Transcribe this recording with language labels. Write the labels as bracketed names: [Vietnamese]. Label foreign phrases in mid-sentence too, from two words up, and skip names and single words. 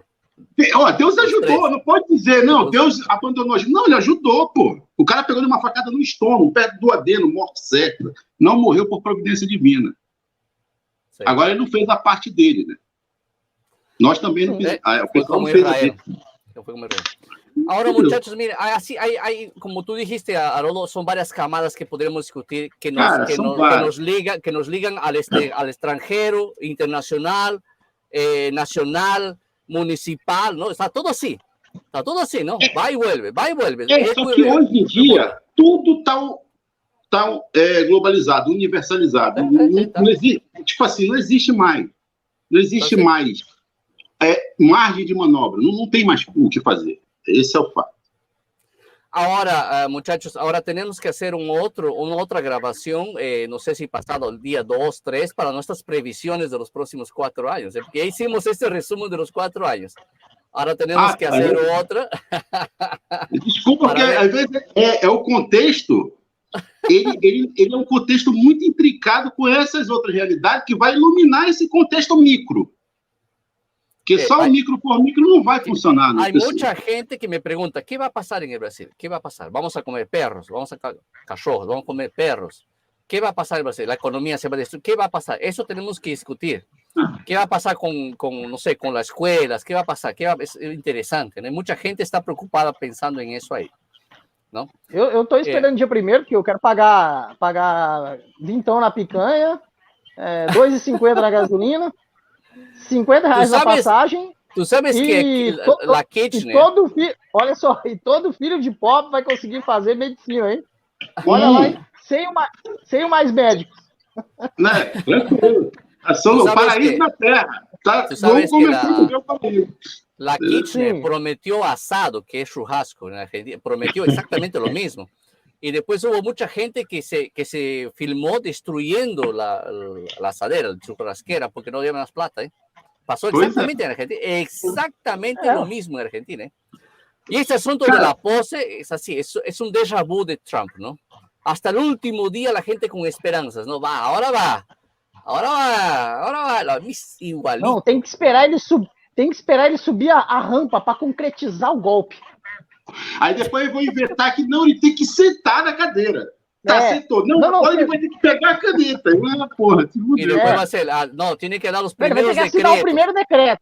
[Portuguese] Ó, Deus ajudou, não pode dizer, não, Deus abandonou. Não, ele ajudou, pô. O cara pegou uma facada no estômago, perto do adeno, morte certa. Não morreu por providência divina. Sim. Agora ele não fez a parte dele, né? Nós também não fizemos. O pessoal não fez a dele. [Spanish] Ahora, muchachos, miren, así como tú dijiste, Haroldo, son varias camadas que podremos discutir que nos ligan al extranjero, internacional, nacional, municipal, ¿no? Está todo así, ¿no? Va y vuelve. [Portuguese] Só que hoje em dia, tudo tá globalizado, universalizado. Não existe, tipo assim, não existe mais margem de manobra, não tem mais o que fazer. Esse é o fato. [Spanish] Ahora, muchachos, ahora tenemos que hacer una otra grabación, no sé si pasado el día 2, 3, para nuestras previsiones de los próximos 4 años. Porque ya hicimos este resumen de los 4 años. Ahora tenemos que hacer otra. [Portuguese] Desculpa, porque às vezes o contexto, ele é um contexto muito intricado com essas outras realidades que vai iluminar esse contexto micro. Que só o micro por micro não vai funcionar. [Spanish] Hay mucha gente que me pregunta, ¿qué va a pasar en el Brasil? ¿Qué va a pasar? ¿Vamos a comer perros? ¿Vamos a cachorros? ¿Vamos a comer perros? ¿Qué va a pasar en Brasil? ¿La economía se va a destruir? ¿Qué va a pasar? Eso tenemos que discutir. ¿Qué va a pasar no sé, con las escuelas? ¿Qué va a pasar? Es interesante, ¿no? Mucha gente está preocupada pensando en eso ahí, ¿no? [Portuguese] Eu tô esperando o dia primeiro, porque eu quero pagar vintão na picanha, R$2,50 na gasolina, R$50 na passagem. [Spanish] Tu sabes que la Kitchener... [Portuguese] Olha só, e todo filho de pobre vai conseguir fazer medicina, hein? Olha lá, hein? Sem mais médicos. Né? Tranquilo. O paraíso na Terra. Tá? Vamos começar a ver o paraíso. [Spanish] La Kitchener prometió asado, que es churrasco, en Argentina, prometió exactamente lo mismo. Y después hubo mucha gente que se filmó destruyendo la asadera, la churrasquera, porque no había más plata, ¿eh? Pasó exactamente en Argentina, exactamente lo mismo en Argentina, ¿eh? Y este asunto de la pose es así, es un déjà vu de Trump, ¿no? Hasta el último día la gente con esperanzas, ¿no? Ahora va, igualito. [Portuguese] Não, tem que esperar ele subir a rampa para concretizar o golpe. Aí depois eu vou inventar que não, ele tem que sentar na cadeira. Sentou. Agora ele vai ter que pegar a caneta. Porra, e depois vai ser, não, tem que dar os primeiros decretos. Vai ter que assinar o primeiro decreto.